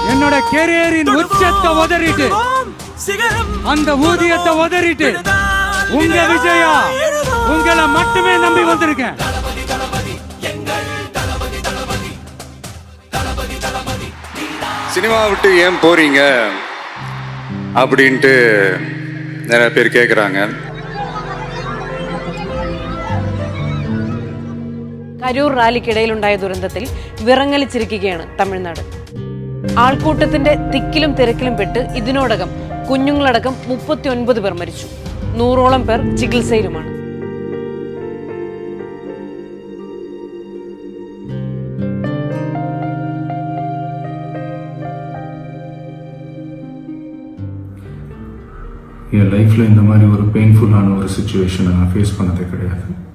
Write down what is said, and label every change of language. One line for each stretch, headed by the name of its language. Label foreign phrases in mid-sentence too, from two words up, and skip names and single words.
Tamil: என்னோட கேரியரின் உச்சத்தை உதறிட்டு, அந்த ஊதியத்தை உதறிட்டு, உங்க விஜயா உங்களை மட்டுமே நம்பி வந்திருக்கேன். சினிமா விட்டு ஏன் போறீங்க அப்படின்ட்டு நிறைய பேர் கேட்குறாங்க.
Malayalam: കരൂർ റാലിക്കിടയിലുണ്ടായ ദുരന്തത്തിൽ വിറങ്ങലിച്ചിരിക്കുകയാണ് തമിഴ്നാട്. ആൾക്കൂട്ടത്തിന്റെ തിക്കിലും തിരക്കിലും പെട്ട് ഇതിനോടകം കുഞ്ഞുങ്ങളടക്കം 39 പേർ മരിച്ചു. 100ഓളം പേർ ചികിത്സയിലുമാണ്.
Tamil: என் லைஃப்பில் இந்த மாதிரி ஒரு பெயின்ஃபுல்லான ஒரு சுச்சுவேஷனை நான் ஃபேஸ் பண்ணதே கிடையாது.